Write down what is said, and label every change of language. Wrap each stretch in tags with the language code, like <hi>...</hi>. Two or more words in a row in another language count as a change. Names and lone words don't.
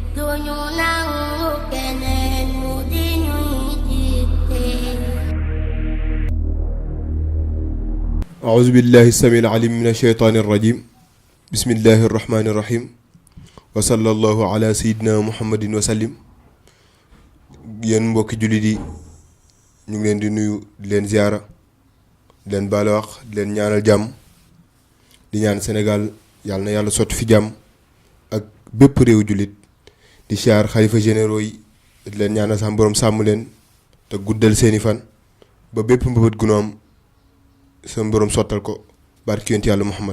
<wo>duñu nangu keneen mu di ñuy dicté.</wo> <ar>أعوذ بالله السميع العليم من الشيطان الرجيم بسم الله الرحمن الرحيم وصلى الله على سيدنا محمد وسلم.</ar> <wo>yéen mbokki jullit yi ñu ngi leen di nuyu di leen ziara di leen baal wax di leen ñaanal jàmm di ñaan Sénégal yàlla na yàlla sotti fi jàmm ak bépp réew jullit di siyaar xalifa généraux yi di leen ñaanal sax borom sàmm leen te guddal seeni fan ba bépp mbëbët gu nu am sama borom sottal ko barki yonent yàlla Muhammad.</wo>